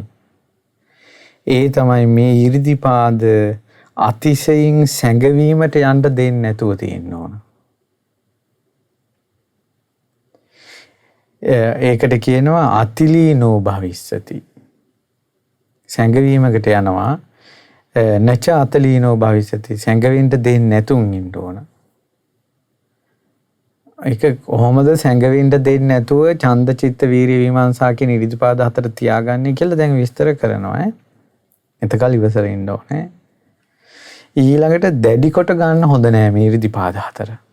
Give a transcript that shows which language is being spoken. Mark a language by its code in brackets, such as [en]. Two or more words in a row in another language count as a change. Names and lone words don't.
[si] ඒ තමයි මේ ඉරිදිපාද අතිශයින් සැඟවීමට යන්න දෙන්නේ නැතුව තියෙන්න ඕන. ඒකට කියනවා [pi] අතිලීනෝ භවිස්සති. [si] සැඟවීමකට යනවා [pi] නච අතලීනෝ භවිස්සති. [si] සැඟවෙන්න දෙන්නේ නැතුන් ඉන්න ඕන. ඒක කොහොමද සැඟවෙන්න දෙන්නේ නැතුව ඡන්ද චිත්ත වීරිය විමර්ශනා කියන ඉරිදිපාද හතර තියාගන්නේ කියලා දැන් විස්තර කරනවා. එතකල් ඉවසර ඉන්න ඕනේ. ඊළඟට දැඩි කොට ගන්න හොඳ නෑ මේ ඉරිදිපාද හතර.